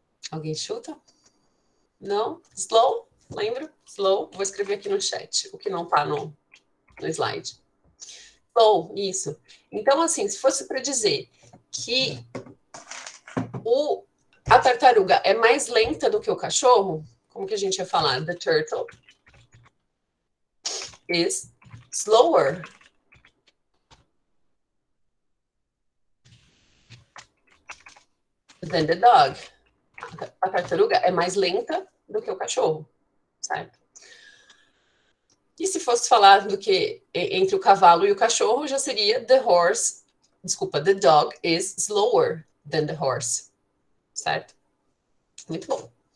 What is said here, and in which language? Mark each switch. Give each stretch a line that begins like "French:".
Portuguese: Alguém chuta? Não? Slow? Lembra? Slow? Vou escrever aqui no chat, o que não está no slide. Slow, isso. Então, assim, se fosse para dizer que a tartaruga é mais lenta do que o cachorro, como que a gente ia falar?
English: The turtle is slower than the dog.
Portuguese: A tartaruga é mais lenta do que o cachorro, certo? E se fosse falar do que entre o cavalo e o cachorro, já seria
English: the dog is slower than the horse,
Portuguese: certo? Muito bom.